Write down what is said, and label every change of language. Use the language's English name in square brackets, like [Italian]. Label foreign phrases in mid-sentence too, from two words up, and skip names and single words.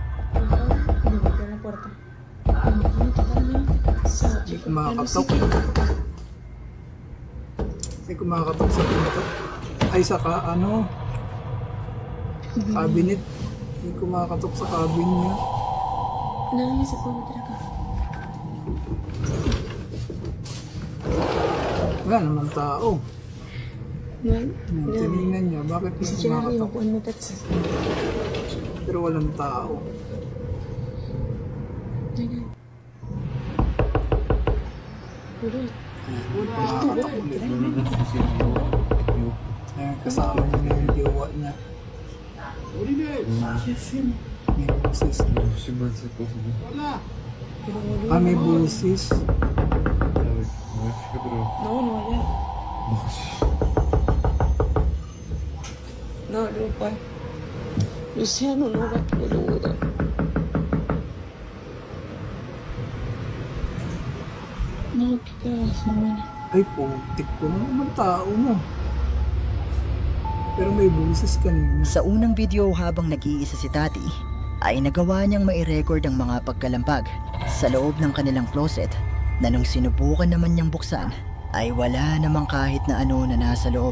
[Filipino] Hindi ko makakatok. Hindi ko makakatok sa pinto. Ay, saka cabinet. Hindi ko makakatok sa cabin niya. [Spanish] Nadie se puede meter acá. [Filipino] Wala naman tao. [Spanish] No hay nadie. [Filipino] Tinignan niya, bakit Si hindi [Spanish] llega arriba [Filipino] kumakatok? [Spanish] pueden meterse. [Filipino] Pero walang tao. [Spanish] No hay nadie. Pero [Filipino] Kumakatok ulit. Ayan, kasama niya yung jowa niya. [Spanish] ¿qué hacemos? [Filipino] May busis. [Spanish] Pero boludo. [Filipino] May busis. [Spanish] No, no vaya. No, no puede. Luciano, no va, boludo. No, qué cagazo, hermano. [Filipino] Ay, putik ko na naman tao mo. Pero may busis kanina. Sa unang video habang nag-iisa si Tati, ay nagawa niyang mai-record ang mga pagkalampag sa loob ng kanilang closet na nung sinubukan naman niyang buksan ay wala namang kahit na ano na nasa loob.